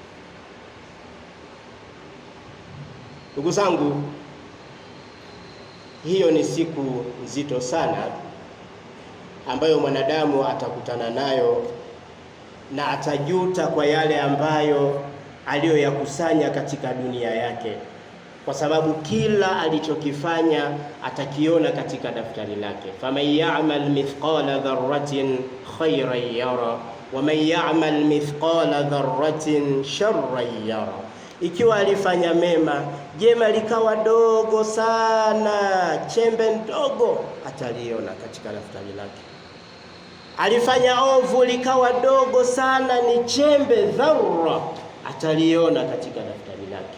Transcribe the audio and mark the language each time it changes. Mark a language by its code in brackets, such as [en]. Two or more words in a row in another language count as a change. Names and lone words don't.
[sw] Ndugu zangu, hiyo ni siku nzito sana ambayo mwanadamu atakutana nayo, na atajuta kwa yale ambayo aliyoyakusanya katika dunia yake, kwa sababu kila alichokifanya atakiona katika daftari lake. [ar] فمن يعمل مثقال ذرة خيرا يره ومن يعمل مثقال ذرة شرا يره. [sw] Ikiwa alifanya mema, jema likawa dogo sana, chembe ndogo, ataliona katika daftari lake. Alifanya ovu likawa dogo sana, ni chembe dharra, ataliona katika daftari lake.